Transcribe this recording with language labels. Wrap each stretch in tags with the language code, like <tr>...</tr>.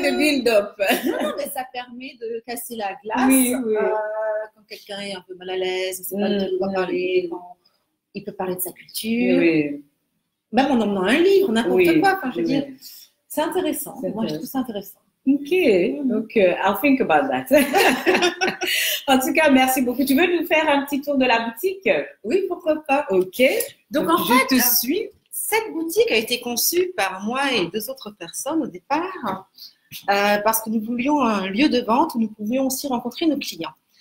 <en>de build up.</en> <fr>Non, mais ça permet de casser la glace. Oui. Quand quelqu'un est un peu mal à l'aise, on ne sait pas de quoi parler, quand il peut parler de sa culture. Oui. Même en emmenant un livre, n'importe quoi. Enfin, je veux dire, c'est intéressant. Moi, je trouve ça intéressant.</fr> <en>Ok, donc I'll think about that.</en> <fr>En tout cas, merci beaucoup. Tu veux nous faire un petit tour de la boutique? Oui, pourquoi pas. Ok. Donc en fait, je te suis. Cette boutique a été conçue par moi et 2 autres personnes au départ parce que nous voulions un lieu de vente où nous pouvions aussi rencontrer nos clients.</fr>